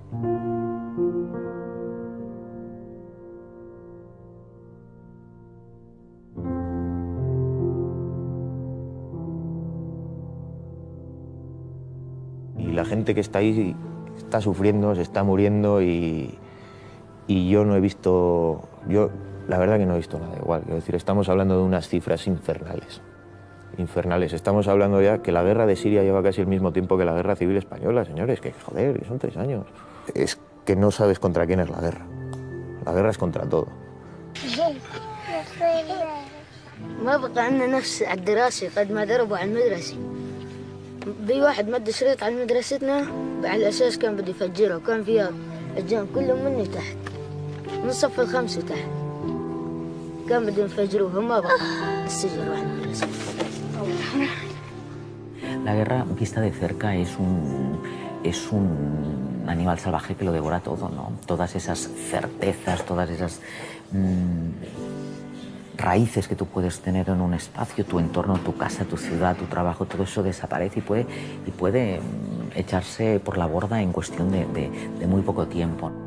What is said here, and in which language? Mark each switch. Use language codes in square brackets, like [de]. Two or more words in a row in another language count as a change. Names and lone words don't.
[es] Y la gente que está ahí está sufriendo, se está muriendo y yo no he visto, la verdad que no he visto nada igual. Quiero decir, estamos hablando de unas cifras infernales. Estamos hablando ya que la guerra de Siria lleva casi el mismo tiempo que la guerra civil española, señores, que joder, que son 3 años. Es que no sabes contra quién es la guerra. La guerra es contra todo. [ar] ما بقى عندنا نفس على الدراسة قد ما ضربوا على المدرسة. في واحد مد شريط على مدرستنا على الأساس كان بده يفجرها وكان فيها الجان كلهم مني تحت من صف ال5 تحت كان بدهم يفجروها ما بقى السجن واحد المدرسة. [es] La guerra vista de cerca es un animal salvaje que lo devora todo, ¿no? Todas esas certezas, todas esas raíces que tú puedes tener en un espacio, tu entorno, tu casa, tu ciudad, tu trabajo, todo eso desaparece y puede echarse por la borda en cuestión de muy poco tiempo.